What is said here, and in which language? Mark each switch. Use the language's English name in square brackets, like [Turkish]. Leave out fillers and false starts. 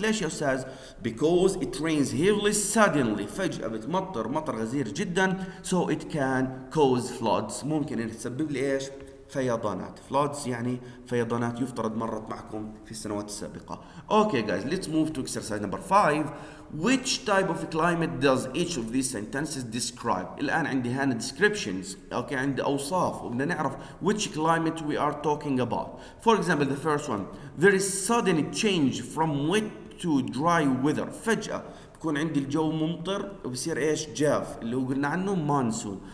[Arabic] ليش يا أستاذ؟ [English] because it rains heavily suddenly. [Arabic] فجأة بتمطر مطر غزير جدا. [English] so it can cause floods. [Arabic] ممكن إن تسبب لي إيش؟ فيضانات. floods يعني فيضانات يفترض مرت معكم في السنوات السابقة. [English] Okay guys, let's move to exercise number 5. Which type of climate does each of these sentences describe? [Arabic] الآن عندي هنا descriptions. [English] Okay, [Arabic] عندي أوصاف وبدنا نعرف [English] which climate we are talking about. For example, the first one, there is sudden change from wet to dry weather. [Arabic] فجأة بكون عندي الجو ممطر وبصير ايش؟ جاف، اللي هو قلنا عنه مانسون.